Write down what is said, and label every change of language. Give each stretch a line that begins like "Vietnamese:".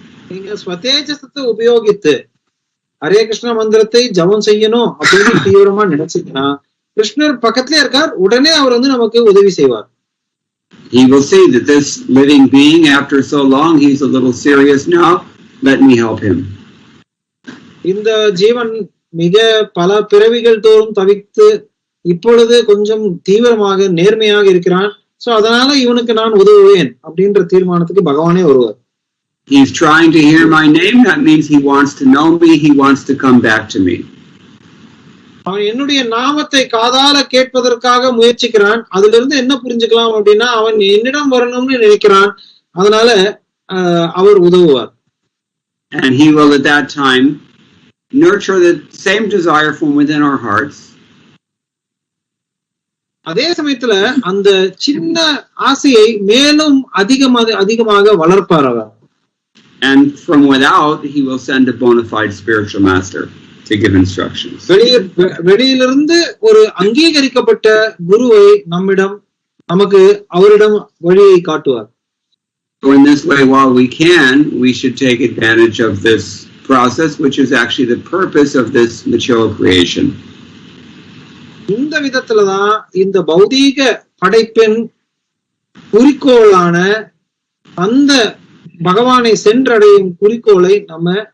Tamil: நீங்க ஸ்வதேஜசத்தை உபயோகித்து ஹரே கிருஷ்ண மந்திரத்தை ஜபம் செய்யணும் அப்படின்னு தீவிரமா நினைச்சீங்கன்னா கிருஷ்ணர் பக்கத்திலே இருக்கார், உடனே அவர் நமக்கு உதவி செய்வார்.
English: He will see that this living being, after so long, he's a little serious now. Let me help him.
Tamil: இந்த ஜீவன் மிக பல பிறவிகள் தோறும் தவித்து இப்பொழுது கொஞ்சம் தீவிரமாக நேர்மையாக இருக்கிறான். சோ அதனால இவனுக்கு நான் உதவுவேன் அப்படின்ற தீர்மானத்துக்கு பகவானே வருவார்.
English: He's trying to hear my name. That means he wants to know me. He wants to come back to me.
Tamil: அவன் என்னுடைய நாமத்தை காதால கேட்பதற்காக முயற்சிக்கிறான். அதுல இருந்து என்ன புரிஞ்சுக்கலாம் அப்படின்னா அவன் என்னிடம் வரணும்னு நினைக்கிறான். அதனால அவர் உதவுவார்.
English: And he will at that time nurture the same desire from within our hearts.
Tamil: அதே சமயத்துல அந்த சின்ன ஆசையை மேலும் அதிகமாக வளர்ப்பார் அவர்.
English: And from without, he will send a bona fide spiritual master to give instructions.
Tamil: வெளியிலிருந்து ஒரு அங்கீகரிக்கப்பட்ட குருவை நமக்கு அவரிடம் வழியை காட்டுவார்.
English: So in this way, while we can, we should take advantage of this process, which is actually the purpose of this material creation.
Tamil: இந்த விதத்துலதான் இந்த பௌதீக படைப்பின் குறிக்கோளான அந்த பகவானை சென்றடையும் குறிக்கோளை நம்ம